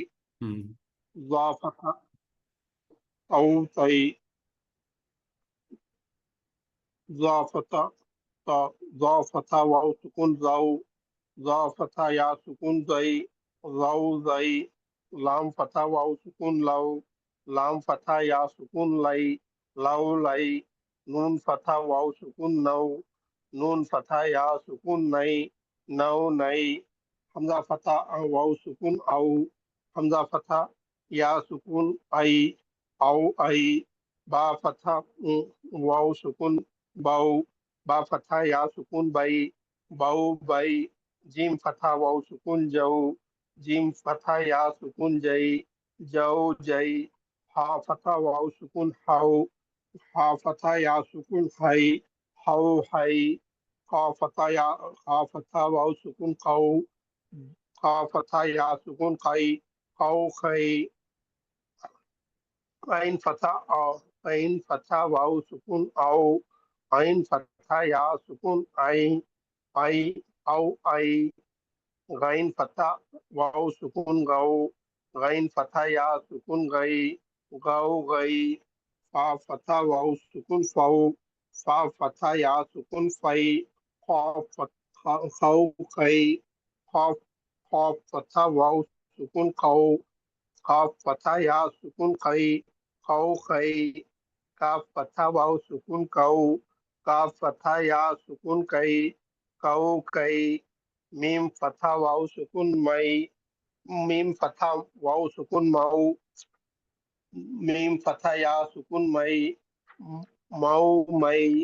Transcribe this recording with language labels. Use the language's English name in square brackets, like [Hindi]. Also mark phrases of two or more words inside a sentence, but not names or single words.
[Arabic] हम्म, زا فتحة تَو تَي، زا فتحة تا، زا فتحة واو سكون جَو، زا فتحة يا سكون جَي، جَو جَي. لام فتحة واو سكون لَو، لام فتحة يا سكون لَي، لَو لَي. نون فتحة واو سكون نَو، نون فتحة يا سكون نَي، نَو نَي. همزة فتحة واو سكون أَو، همزة فتحة يا سكون أَي، أَو أَي. با فتحة واو سكون بَو، با فتحة يا سكون بَي، بَو بَي. جيم فتحة واو سكون جَو، جيم فتحة يا سكون جَي، جَو جَي. حا فتحة واو سكون حَو، حا فتحة يا سكون حَي، حَو حَي. حا فتحة واو سكون خَو, خا فتحة يا سكون خَي، خَو خَي. عين فتحة عين فتحة واو سكون عَو، عين فتحة يا سكون عَي، عَي عَو عَي. غين فتحة واو سكون غَو، غين فتحة يا سكون غَي، غَو غَي. فا فتحة واو سكون فَو، فا فتحة يا سكون فَي، خا خَو خَي. خا خا فتحة واو سكون خَو، قاف فتحة يا سكون خَي، خَو خَي. قاف فتحة واو سكون قَو، قاف فتحة يا سكون قَي، قَو قَي. ميم فتحة واو سكون مَي، ميم فتحة واو سكون مَو، ميم فتحة يا سكون مَي، مَو مَي.